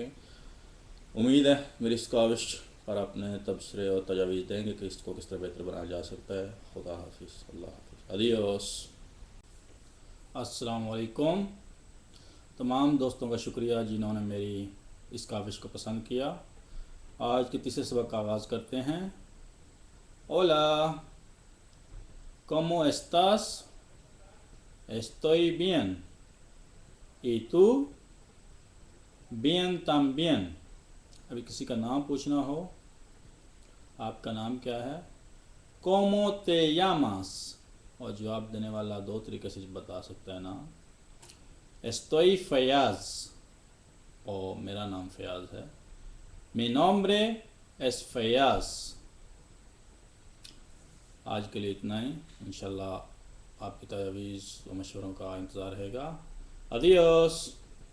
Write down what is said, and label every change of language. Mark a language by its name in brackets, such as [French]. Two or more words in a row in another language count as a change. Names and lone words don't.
[Urdu] امید ہے میری اس کاوش پر اپنے تبصرے اور تجاویز دیں گے کہ اس کو کس طرح بہتر بنایا جا سکتا ہے۔ خدا حافظ، اللہ حافظ، ادیوس۔ السلام علیکم۔ تمام دوستوں کا شکریہ جنہوں نے میری اس کاوش کو پسند کیا۔ آج کے تیسرے سبق کا آغاز کرتے ہیں۔ اولا، [Spanish] ¿cómo estás? Estoy bien. ¿Y tú? Bien también۔ [Urdu] ابھی کسی کا نام پوچھنا ہو، آپ کا نام کیا ہے؟ [Spanish] ¿Cómo te llamas؟ [Urdu] اور جواب دینے والا 2 طریقے سے بتا سکتا ہے نام۔ Estoy فیاض، اور میرا نام فیاض ہے۔ [Spanish] Mi nombre es فیاض۔ [Urdu] آج کے لیے اتنا ہی، انشاءاللہ آپ کی تجاویز و مشوروں کا انتظار رہے گا۔ ادیوس۔